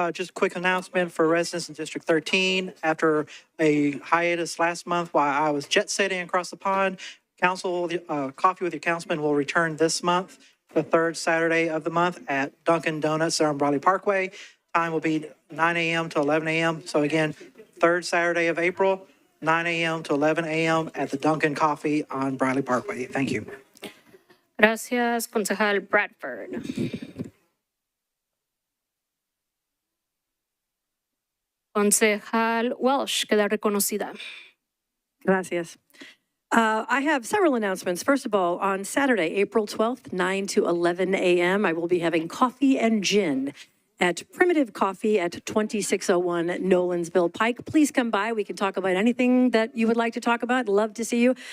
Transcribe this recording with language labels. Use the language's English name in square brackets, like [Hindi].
[English] Just a quick announcement for residents in District 13. After a hiatus last month while I was jet setting across the pond, Council Coffee with Your Councilman will return this month, the third Saturday of the month at Dunkin' Donuts on Bradley Parkway. Time will be 9 a.m. to 11 a.m. So again, third Saturday of April, 9 a.m. to 11 a.m. at the Dunkin' Coffee on Bradley Parkway. Thank you. [Spanish] Gracias, Concejal Bradford. Concejal Welsh, queda reconocida. Gracias. [English] I have several announcements. First of all, on Saturday, April 12th, 9 to 11 a.m., I will be having coffee and gin at Primitive Coffee at 2601 Nolensville Pike. Please come by. We can talk about anything that you would like to talk about. Love to see you.